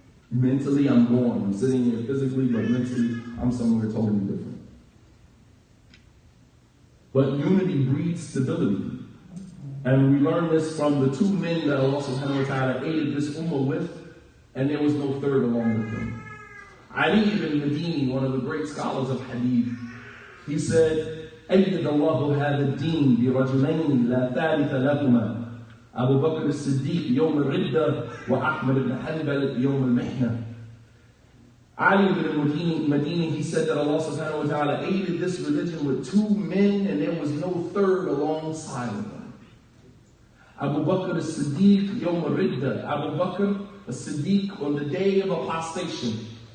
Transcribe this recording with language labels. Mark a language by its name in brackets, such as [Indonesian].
[English] Mentally, I'm gone. I'm sitting here physically, but mentally, I'm somewhere totally different. But unity breeds stability. And we learn this from the two men that Allah subhanahu wa ta'ala aided this ummah with, and there was no third along with them. Ali ibn Madini, one of the great scholars of hadith, he said, [Arabic] أيد الله هذا الدين برجلين لا ثالث لهما أبو بكر الصديق يوم الردة وأحمد بن حنبل يوم المحنة. [English] Ali ibn Madini, he said that Allah subhanahu wa ta'ala aided this religion with two men and there was no third alongside of them. Abu Bakr as-Siddiq yawm al-Ridda, Abu Bakr as-Siddiq on the day of apostation.